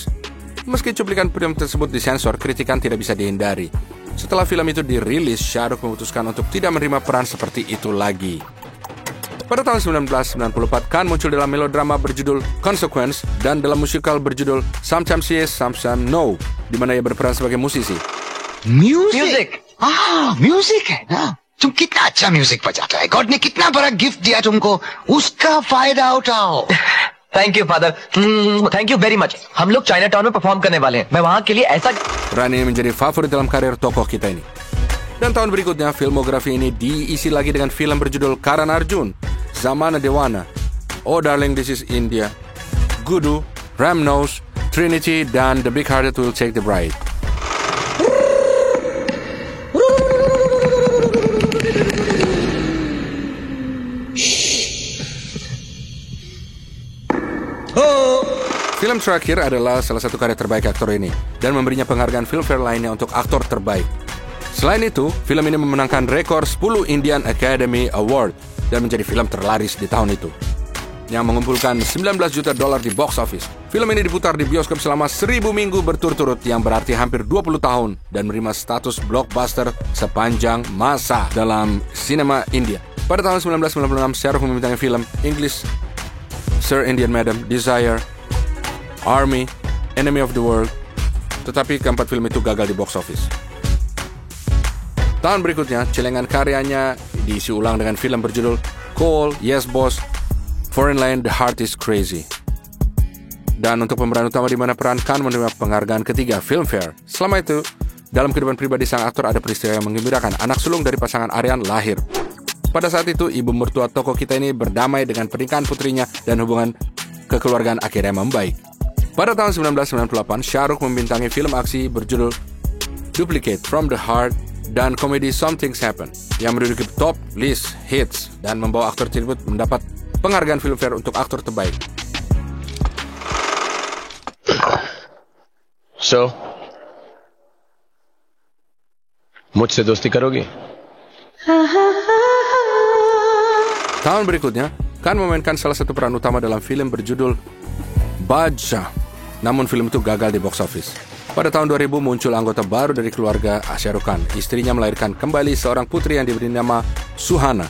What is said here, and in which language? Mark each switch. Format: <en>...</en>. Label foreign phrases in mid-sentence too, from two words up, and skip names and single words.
<id>Meski cuplikan film tersebut disensor, kritikan tidak bisa dihindari. Setelah film itu dirilis, Shah Rukh memutuskan untuk tidak menerima peran seperti itu lagi. Pada tahun 1994, Khan muncul dalam melodrama berjudul Consequence dan dalam musikal berjudul Sometimes Yes, Sometimes No, di mana ia berperan sebagai musisi.</id> <hi>म्यूजिक म्यूजिक है ना. तुम कितना अच्छा म्यूजिक बजाता है. गॉड ने कितना बड़ा गिफ्ट दिया तुमको, उसका फायदा उठाओ.</hi> <en>Thank you father, thank you very much.</en> <hi>हम लोग चाइना टाउन में परफॉर्म करने वाले हैं. मैं वहाँ के लिए ऐसा.</hi> <id>Peran ini menjadi favorit dalam karir tokoh kita ini. Dan tahun berikutnya, filmografi ini diisi lagi dengan film berjudul Karan Arjun, Zamana Dewana, Oh Darling This Is India, Gudu, Ram Nose, Trinity, dan The Big Hearted Will Take the Bride. Film terakhir adalah salah satu karya terbaik aktor ini dan memberinya penghargaan Filmfare lainnya untuk aktor terbaik. Selain itu, film ini memenangkan rekor 10 Indian Academy Award dan menjadi film terlaris di tahun itu, yang mengumpulkan $19 juta di</id> <en>box office.</en> <id>Film ini diputar di bioskop selama 1000 minggu berturut-turut, yang berarti hampir 20 tahun, dan menerima status blockbuster sepanjang masa dalam sinema India. Pada tahun 1996, Shah Rukh membintangi film English Sir Indian Madam, Desire, Army, Enemy of the World, tetapi keempat film itu gagal di</id> <en>box office.</en> <id>Tahun berikutnya, celengan karyanya diisi ulang dengan film berjudul Cole, Yes Boss, Foreign Land, The Heart is Crazy. Dan untuk pemeran utama di mana peran Khan menerima penghargaan ketiga Filmfare. Selama itu, dalam kehidupan pribadi sang aktor ada peristiwa yang menggembirakan. Anak sulung dari pasangan Aryan lahir. Pada saat itu, ibu mertua tokoh kita ini berdamai dengan pernikahan putrinya dan hubungan kekeluargaan akhirnya membaik. Pada tahun 1998, Shah Rukh membintangi film aksi berjudul Duplicate From the Heart dan komedi Something's Happen yang menduduki</id> <en>top list hits</en> <id>dan membawa aktor tersebut mendapat penghargaan Filmfare untuk aktor terbaik.</id> <hi>So, मुझसे दोस्ती करोगी?</hi> <id>Tahun berikutnya, Khan memainkan salah satu peran utama dalam film berjudul Badshah. Namun film itu gagal di</id> <en>box office.</en> <id>Pada tahun 2000 muncul anggota baru dari keluarga Shah Rukh Khan. Istrinya melahirkan kembali seorang putri yang diberi nama Suhana.</id>